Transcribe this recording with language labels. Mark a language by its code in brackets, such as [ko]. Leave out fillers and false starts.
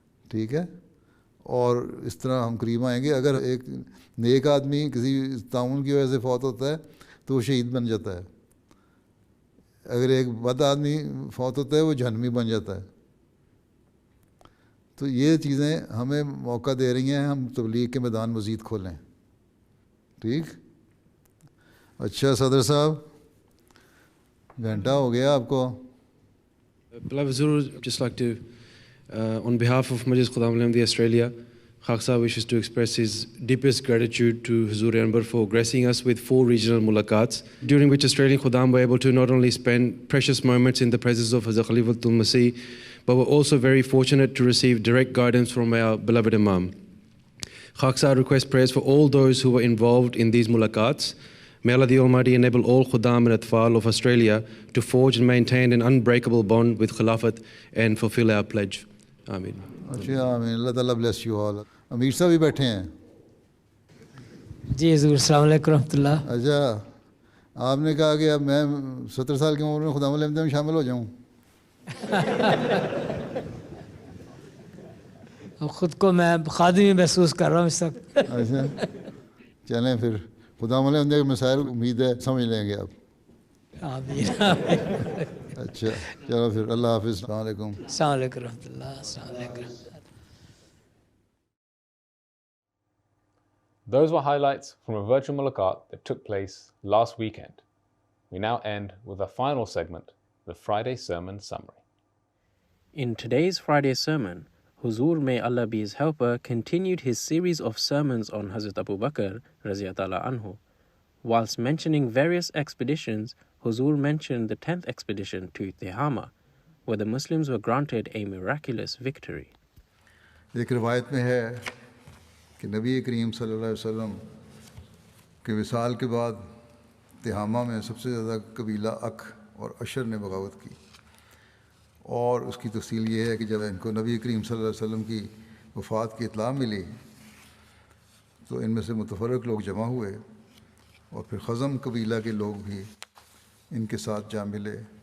[ur] ٹھیک ہے؟ اور اس طرح ہم قریب آئیں گے. اگر ایک نیک آدمی کسی تعاون کی وجہ سے فوت ہوتا ہے تو وہ شہید بن جاتا ہے، اگر ایک بد آدمی فوت ہوتا ہے وہ جہنمی بن جاتا ہے. تو یہ چیزیں ہمیں موقع دے رہی ہیں ہم تبلیغ کے میدان مزید کھولیں. ٹھیک؟ اچھا صدر صاحب، گھنٹہ ہو گیا آپ کو. [en] Beloved Huzoor, just like to, on behalf of Majlis HBzAhmadiyyaTV Australia, Khaksa wishes to express his deepest gratitude to Huzoor Anbar for gracing us with 4 regional mulaqats, during which Australian Khuddam were able to not only spend precious moments in the presence of Hazrat Khalifatul Masih, but were also very fortunate to receive direct guidance from our beloved Imam. Khaksa requests prayers for all those who were involved in these mulaqats. May Allah the Almighty enable all Khuddam and Atfal of Australia to forge and maintain an unbreakable bond with Khilafat and fulfill our pledge. Ameen. [ur] اچھا آمین. [en] اللہ تعالیٰ bless you all. [ur] امیر صاحب بھی بیٹھے ہیں. جی حضور السلام علیکم رحمۃ اللہ. اچھا آپ نے کہا کہ اب میں 70 سال کی عمر میں خدا ملحمدیہ میں شامل ہو جاؤں. خود کو میں خادمی محسوس کر رہا ہوں اس وقت. اچھا چلیں پھر خدا ملحمدیہ کے مسائل امید ہے سمجھ لیں گے آپ. آمین. اچھا چلو پھر اللہ حافظ. السلام علیکم. السلام علیکم رحمۃ اللہ. السلام علیکم. [en] Those were highlights from a virtual mulaqat that took place last weekend. We now end with our final segment, the Friday Sermon Summary. In today's Friday sermon, Huzoor, may Allah be his helper, continued his series of sermons on Hazrat Abu Bakr Raziyallahu anhu. Whilst mentioning various expeditions, Huzoor mentioned the 10th expedition to Tihama, where the Muslims were granted a miraculous victory. [ur] ایک روایت میں ہے کہ نبی کریم صلی اللہ علیہ وسلم کے وصال کے بعد تہامہ میں سب سے زیادہ قبیلہ اک اور اشر نے بغاوت کی. اور اس کی تفصیل یہ ہے کہ جب ان کو نبی کریم صلی اللہ علیہ وسلم کی وفات کی اطلاع ملی تو ان میں سے متفرق لوگ جمع ہوئے اور پھر خزم قبیلہ کے لوگ بھی ان کے ساتھ جا ملے.